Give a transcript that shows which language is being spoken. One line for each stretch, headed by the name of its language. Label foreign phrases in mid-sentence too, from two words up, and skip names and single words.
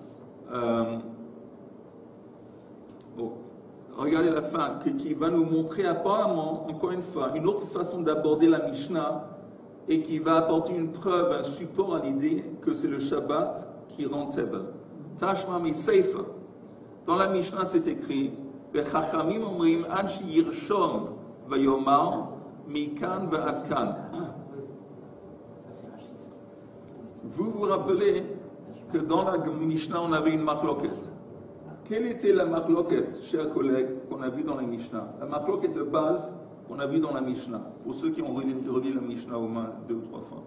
French: Regardez la fin, qui va nous montrer apparemment, encore une fois, une autre façon d'aborder la Mishnah et qui va apporter une preuve, un support à l'idée que c'est le Shabbat qui rend table.
Aramaic: תא שמע מסיפא.
French: Dans la Mishnah, c'est écrit
Hebrew: וחכמים אומרים עד שירשום ויאמר מכאן ועד כאן.
French: Vous vous rappelez que dans la Mishnah, on avait une marloquet. Quelle était la marloquet, chers collègues, qu'on a vu dans la Mishnah? La marloquet de base qu'on a vu dans la Mishnah, pour ceux qui ont relu la Mishnah au moins 2 ou 3 fois.